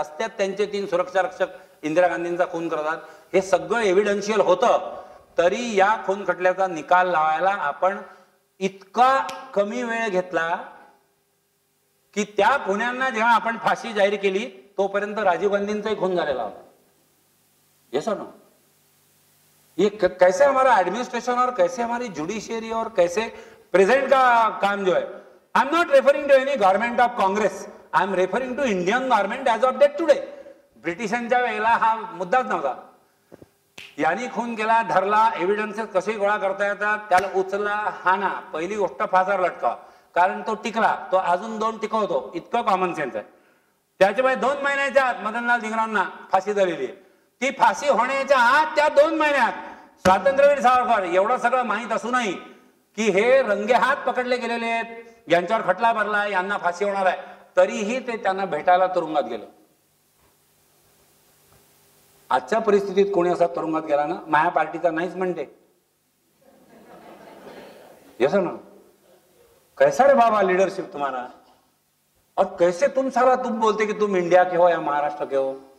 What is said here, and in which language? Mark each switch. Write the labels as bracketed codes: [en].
[mr] रस्त्यात त्यांचे 3 सुरक्षा रक्षक इंदिरा गांधींचा खून करतात. हे सगळं एव्हिडन्शियल होतं. तरी या खून खटल्याचा निकाल लावायला आपण इतका कमी वेळ घेतला की त्या गुन्ह्यांना जेव्हा आपण फाशी जाहीर केली तोपर्यंत राजीव गांधींचाही खून झालेला होता. [hi] येस और नो. ये कैसे हमारा एडमिनिस्ट्रेशन और कैसे हमारी जुडिशियरी और कैसे प्रेजेंट का काम जो है, [en] I am not referring to any government of Congress, I am referring to Indian government as of date today. [mr] ब्रिटिशांच्या वेळेला हा मुद्दाच नव्हता. यांनी खून केला, धरला, एव्हिडन्सेस कसे गोळा करता येतात, त्याला उचला, हाना, पहिली गोष्ट फासावर लटका, कारण तो टिकला, तो अजून 2 टिकवतो, इतकं कॉमन सेन्स आहे. त्याच्यामुळे 2 महिन्याच्या आत मदनलाल धिंगरांना फाशी झालेली आहे. ती फाशी होण्याच्या आत त्या 2 महिन्यात स्वातंत्र्यवीर सावरकर एवढं सगळं माहीत असूनही की हे रंगेहात पकडले गेलेले आहेत, यांच्यावर खटला भरला, यांना फाशी होणार आहे, तरीही ते त्यांना भेटायला तुरुंगात गेले. आजच्या परिस्थितीत कोणी असा तुरुंगात गेला ना, माया पार्टीचा नाहीच म्हणते. येस ना. [hi] कैसा रे बाबा लीडरशिप तुम्हारा, और कैसे तुम बोलते की तुम इंडिया के हो या महाराष्ट्र के हो.